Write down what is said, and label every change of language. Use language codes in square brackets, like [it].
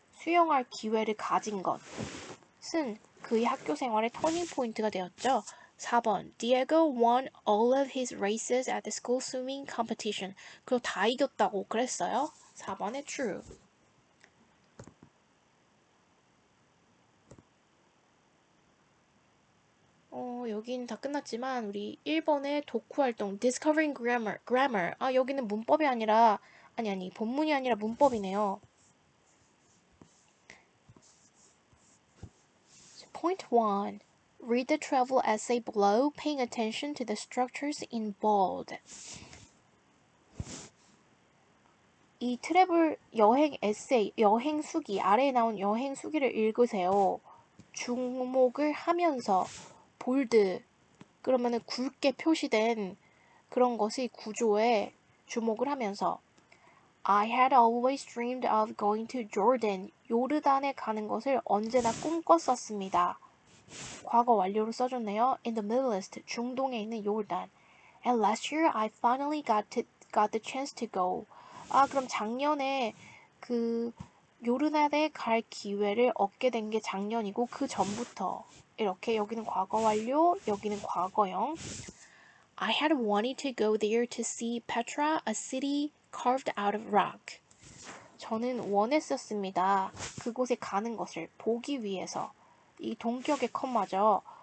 [ko] 수영할 기회를 가진 것은 그의 학교 생활의 터닝 포인트가 되었죠. [en] 4번 Diego won all of his races at the school swimming competition. [ko] 그거 다 이겼다고 그랬어요. 4번에 true. 여긴 다 끝났지만 우리 1번의 독후 활동 Discovering Grammar. 여기는 문법이 아니라 본문이 아니라 문법이네요. [en] Point 1. Read the travel essay below, paying attention to the structures in bold. [ko] 이 트래블 여행 에세이, 여행 수기, 아래에 나온 여행 수기를 읽으세요. 주목을 하면서 볼드, 그러면은 굵게 표시된 그런 것의 구조에 주목을 하면서 [en] I had always dreamed of going to Jordan. [ko] 요르단에 가는 것을 언제나 꿈꿨었습니다. 과거 완료로 써줬네요. [en] In the Middle East, [ko] 중동에 있는 요르단. [en] And last year I finally got the chance to go. [ko] 그럼 작년에 그 요르단에 갈 기회를 얻게 된 게 작년이고 그 전부터 이렇게 여기는 과거 완료, 여기는 과거형. [en] I had wanted to go there to see Petra, a city carved out of rock. [ko] 저는 원했었습니다. 그곳에 가는 것을 보기 위해서. 이 동격의 컴마죠.